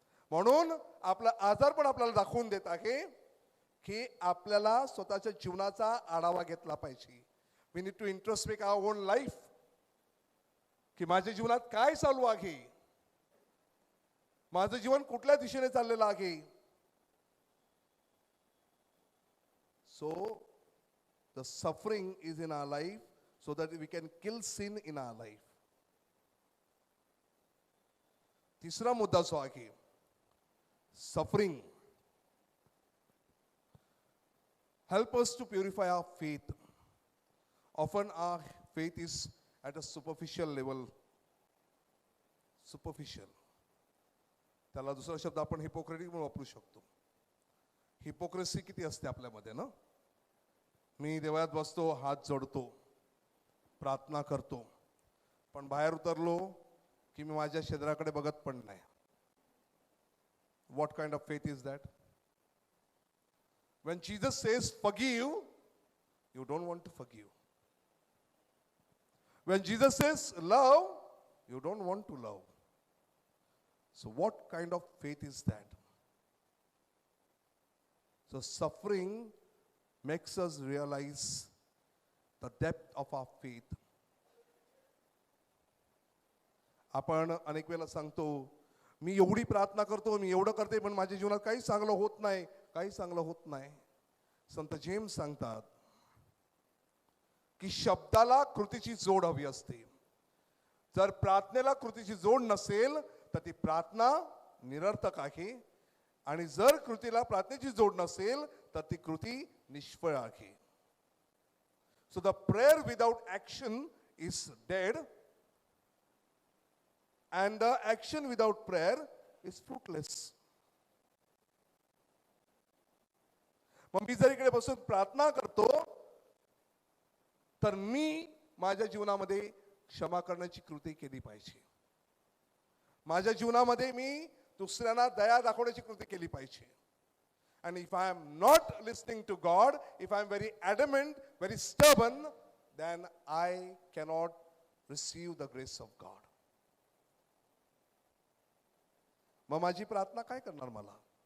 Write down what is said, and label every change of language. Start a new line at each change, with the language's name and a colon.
Marathi: म्हणून आपला आजार पण आपल्याला दाखवून देत आहे की आपल्याला स्वतःच्या जीवनाचा आढावा घेतला पाहिजे.
English: we need to introspect our own life,
Marathi: की माझ्या जीवनात काय चालू आहे, माझं जीवन कुठल्या दिशेने चाललेलं आहे.
English: So the suffering is in our life so that we can kill sin in our life.
Marathi: तिसरा मुद्दा जो आहे,
English: suffering help us to purify our faith. Often our faith is at a superficial level. Superficial.
Marathi: त्याला दुसरा शब्द आपण Hippocratic म्हणून वापरू शकतो. हिपोक्रेसी किती असते आपल्यामध्ये ना. मी देवळात बसतो, हात जोडतो, प्रार्थना करतो, पण बाहेर उतरलो की मी माझ्या शेजाऱ्याकडे बघत पण नाही.
English: What kind of faith is that? When Jesus says forgive, you don't want to forgive. When Jesus says love, you don't want to love. So what kind of faith is that? So suffering makes us realize the depth of our faith.
Marathi: आपण अनेक वेळेला सांगतो, मी एवढी प्रार्थना करतो, मी एवढं करते, पण माझ्या जीवनात काही चांगलं होत नाही, काही चांगलं होत नाही. संत जेम्स सांगतात की शब्दाला कृतीची जोड हवी असते. जर प्रार्थनेला कृतीची जोड नसेल तर ती प्रार्थना निरर्थक आहे, आणि जर कृतीला प्रार्थनेची जोड नसेल तर ती कृती निष्फळ आहे.
English: So the prayer without action is dead, and the action without prayer is fruitless.
Marathi: मग मी जर इकडे बसून प्रार्थना करतो तर मी माझ्या जीवनामध्ये क्षमा करण्याची कृती केली पाहिजे. माझ्या जीवनामध्ये मी दुसऱ्यांना दया दाखवण्याची कृती केली पाहिजे.
English: And if I am not listening to God, if I am very adamant, very stubborn, then I cannot receive the grace of God.
Marathi: मग माझी प्रार्थना काय करणार मला?